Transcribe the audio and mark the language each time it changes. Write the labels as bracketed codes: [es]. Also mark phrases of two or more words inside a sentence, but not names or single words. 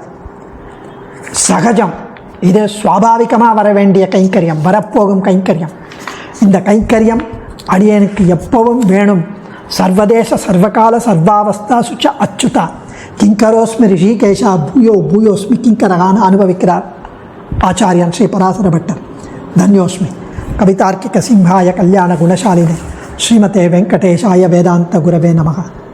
[ta] சகஜம், இது சுவாபாவிகமாக வர வேண்டிய கைங்கரியம், வரப்போகும் கைங்கரியம். இந்த கைங்கரியம் அடியனுக்கு எப்பவும் வேணும் [sa] सर्वदेश सर्वकाल सर्वावस्थासु च अच्युत किङ्करोऽस्मि हृषीकेश भूयो भूयोऽस्मि [ta] கிங்கரகான்னு அனுபவிக்கிறார் ஆச்சாரியன் ஸ்ரீ பராசர பட்டர். [sa] தன்யோஸ்மி. कवितार्किक सिंहाय कल्याण गुणशालिने श्रीमते वेङ्कटेशाय वेदान्त गुरवे नमः.